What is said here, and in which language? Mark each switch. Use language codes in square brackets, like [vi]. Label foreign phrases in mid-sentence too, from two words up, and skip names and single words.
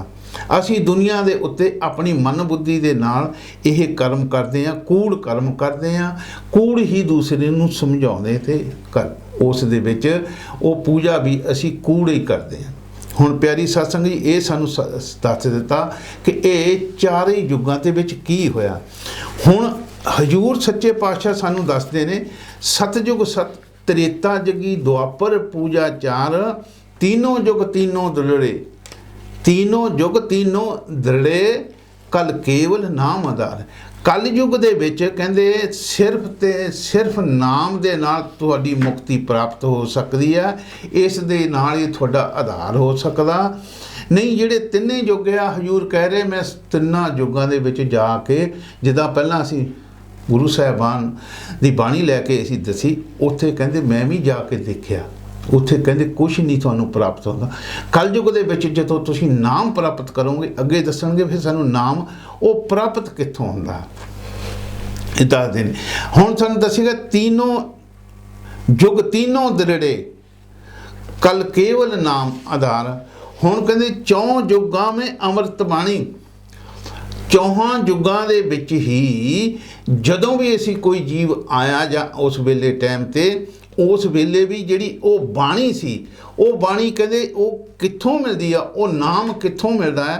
[pa] ਅਸੀਂ ਦੁਨੀਆ ਦੇ ਉੱਤੇ ਆਪਣੀ ਮਨ ਬੁੱਧੀ ਦੇ ਨਾਲ ਇਹ ਕਰਮ ਕਰਦੇ ਹਾਂ, ਕੂੜ ਕਰਮ ਕਰਦੇ ਹਾਂ, ਕੂੜ ਹੀ ਦੂਸਰੇ ਨੂੰ ਸਮਝਾਉਂਦੇ ਤੇ ਉਸ ਦੇ ਵਿੱਚ ਉਹ ਪੂਜਾ ਵੀ ਅਸੀਂ ਕੂੜ ਹੀ ਕਰਦੇ ਹਾਂ। ਹੁਣ ਪਿਆਰੀ ਸਾਧ ਸੰਗਤ ਜੀ ਇਹ ਸਾਨੂੰ ਦੱਸ ਦਿੱਤਾ ਕਿ ਇਹ ਚਾਰੇ ਯੁੱਗਾਂ ਦੇ ਵਿੱਚ ਕੀ ਹੋਇਆ। ਹੁਣ ਹਜ਼ੂਰ ਸੱਚੇ ਪਾਤਸ਼ਾਹ ਸਾਨੂੰ ਦੱਸਦੇ ਨੇ [hi] सतयुग त्रेता जगी दुआपर पूजा चार, तीनों युग तीनों दृढ़े, तीनों युग तीनों दृढ़े, कल केवल नाम आधार। [pa] कल युग ਦੇ ਵਿੱਚ ਕਹਿੰਦੇ ਸਿਰਫ ਤੇ ਸਿਰਫ ਨਾਮ ਦੇ ਨਾਲ ਤੁਹਾਡੀ ਮੁਕਤੀ ਪ੍ਰਾਪਤ ਹੋ ਸਕਦੀ ਹੈ। ਇਸ ਦੇ ਨਾਲ ਹੀ ਤੁਹਾਡਾ ਆਧਾਰ ਹੋ ਸਕਦਾ। ਨਹੀਂ ਜਿਹੜੇ ਤਿੰਨੇ ਯੁੱਗ ਆ, ਹਜ਼ੂਰ ਕਹਿ ਰਹੇ ਮੈਂ ਤਿੰਨਾਂ ਯੁੱਗਾਂ ਦੇ ਵਿੱਚ ਜਾ ਕੇ, ਜਿੱਦਾਂ ਪਹਿਲਾਂ ਅਸੀਂ ਗੁਰੂ ਸਾਹਿਬਾਨ ਦੀ ਬਾਣੀ ਲੈ ਕੇ ਅਸੀਂ ਦੱਸੀ, ਉੱਥੇ ਕਹਿੰਦੇ ਮੈਂ ਵੀ ਜਾ ਕੇ ਦੇਖਿਆ, ਉੱਥੇ ਕਹਿੰਦੇ ਕੁਛ ਨਹੀਂ ਤੁਹਾਨੂੰ ਪ੍ਰਾਪਤ ਹੁੰਦਾ। ਕਲਯੁੱਗ ਦੇ ਵਿੱਚ ਜਦੋਂ ਤੁਸੀਂ ਨਾਮ ਪ੍ਰਾਪਤ ਕਰੋਗੇ, ਅੱਗੇ ਦੱਸਣਗੇ ਫਿਰ ਸਾਨੂੰ ਨਾਮ ਉਹ ਪ੍ਰਾਪਤ ਕਿੱਥੋਂ ਹੁੰਦਾ। ਇਹ ਦੱਸਦੇ ਨੇ। ਹੁਣ ਸਾਨੂੰ ਦੱਸੇਗਾ [hi] तीनों युग तीनों दृढ़े, कल केवल नाम आधार। [pa] ਹੁਣ ਕਹਿੰਦੇ ਚੌਂ ਯੁੱਗਾਂ में ਅੰਮ੍ਰਿਤ ਬਾਣੀ। ਚੌਹਾਂ ਯੁੱਗਾਂ ਦੇ ਵਿੱਚ ਹੀ ਜਦੋਂ ਵੀ ਅਸੀਂ ਕੋਈ ਜੀਵ ਆਇਆ ਜਾਂ ਉਸ ਵੇਲੇ ਟਾਈਮ ਤੇ, ਉਸ ਵੇਲੇ ਵੀ ਜਿਹੜੀ ਉਹ ਬਾਣੀ ਸੀ, ਉਹ ਬਾਣੀ ਕਹਿੰਦੇ ਉਹ ਕਿੱਥੋਂ ਮਿਲਦੀ ਆ, ਉਹ ਨਾਮ ਕਿੱਥੋਂ ਮਿਲਦਾ ਹੈ।